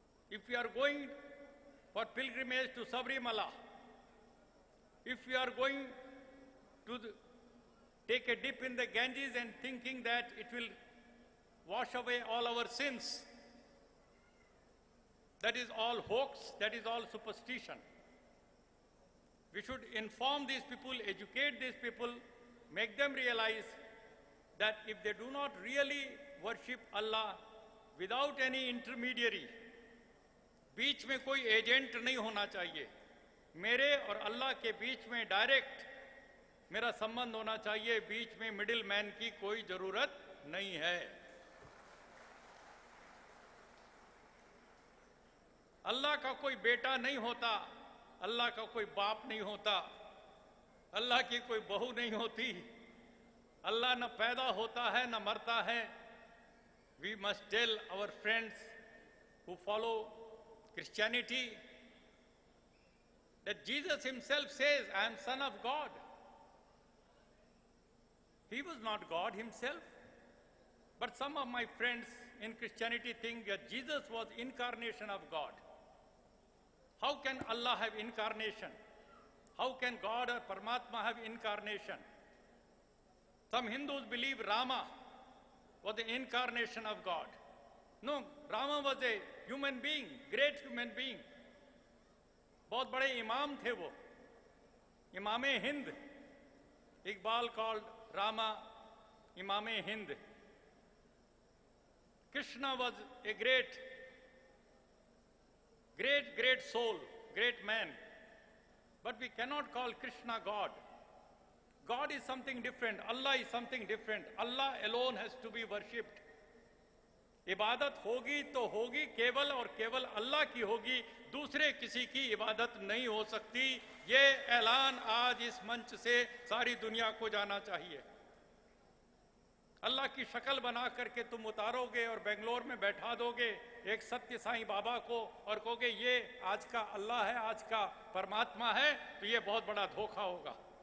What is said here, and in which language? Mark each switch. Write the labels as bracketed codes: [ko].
[en] If we are going for pilgrimage to Sabrimala, if we are going to take a dip in the Ganges and thinking that it will wash away all our sins, that is all hoax, that is all superstition. We should inform these people, educate these people, make them realize that if they do not really worship Allah without any intermediary, [hi] बीच में कोई agent नहीं होना चाहिए, मेरे और अल्लाह के बीच में direct मेरा संबंध होना चाहिए, बीच में मिडिल मैन की कोई जरूरत नहीं है। अल्लाह का कोई बेटा नहीं होता, अल्लाह का कोई बाप नहीं होता, अल्लाह की कोई बहू नहीं होती, अल्लाह न पैदा होता है न मरता है। [en] We must tell our friends who follow Christianity that Jesus himself says, I am son of God. He was not God himself. But some of my friends in Christianity think that Jesus was incarnation of God. How can Allah have incarnation? How can God or Paramatma have incarnation? Some Hindus believe Rama was the incarnation of God. No, Rama was a human being, great human being. [hi] बहुत बड़े इमाम थे वो, इमामे Hind. [en] Iqbal called Rama Imame Hind. Krishna was a great soul, great man. But we cannot call Krishna God. God is something different. Allah is something different. Allah alone has to be worshipped. [hi] इबादत होगी तो होगी केवल और केवल अल्लाह की होगी, दूसरे किसी की इबादत नहीं हो सकती। ये ऐलान आज इस मंच से सारी दुनिया को जाना चाहिए। अल्लाह की शक्ल बना करके तुम उतारोगे और बेंगलोर में बैठा दोगे एक सत्य साईं बाबा को और कहोगे ये आज का अल्लाह है, आज का परमात्मा है, तो ये बहुत बड़ा धोखा होगा।